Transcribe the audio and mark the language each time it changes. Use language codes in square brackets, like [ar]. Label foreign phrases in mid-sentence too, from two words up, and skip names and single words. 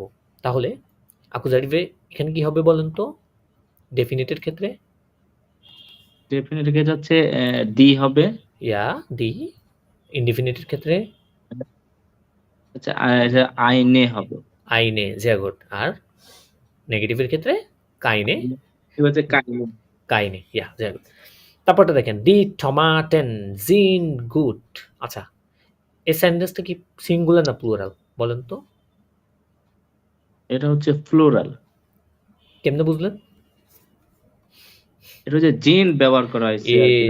[bn] তাহলে অ্যাকুজাটিভে এখানে কি হবে বলেন তো? ডেফিনিটের ক্ষেত্রে? ডেফিনিট ক্ষেত্রে হচ্ছে দি হবে। ইয়া, দি। ইনডিফিনিটের ক্ষেত্রে? হচ্ছে এটা আইনে হবে। আইনে, [de] sehr gut। [bn] আর নেগেটিভের ক্ষেত্রে? কাইনে, কি হচ্ছে কাইনে। কাইনে। ইয়া, [de] sehr gut। [bn] তারপরটা দেখেন, [de] die Tomaten sind gut. [bn] আচ্ছা, এই সেন্টেন্সটা কি সিঙ্গুলার না প্লুরাল বলেন তো? এটা হচ্ছে ফ্লোরাল। কেমনে বুঝলেন? এটা হচ্ছে জিন ব্যবহার করা হয়েছে আর কি,